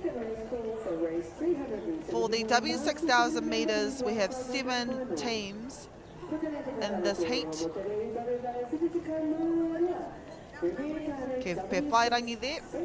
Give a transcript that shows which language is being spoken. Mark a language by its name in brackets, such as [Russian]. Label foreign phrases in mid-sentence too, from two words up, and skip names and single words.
[English] For the W6000 metres, we have 7 teams in this heat. Ke pe whairangi there.